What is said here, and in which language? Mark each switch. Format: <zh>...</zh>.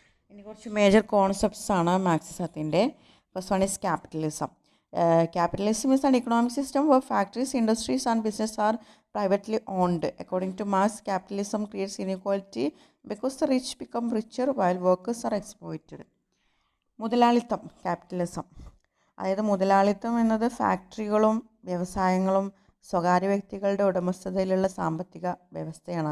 <ml>ഇനി കുറച്ച് major concepts ആണ് മാർക്സിസത്തിൻ്റെ.</ml> <en>First one is capitalism. Capitalism is an economic system where factories, industries and business are privately owned. According to Marx, capitalism creates inequality because the rich become richer while workers are exploited.</en> <ml>മുതലാളിത്തം, capitalism, അതായത് മുതലാളിത്തം എന്നത് ഫാക്ടറികളും വ്യവസായങ്ങളും സ്വകാര്യ വ്യക്തികളുടെ ഉടമസ്ഥതയിലുള്ള സാമ്പത്തിക വ്യവസ്ഥയാണ്.</ml>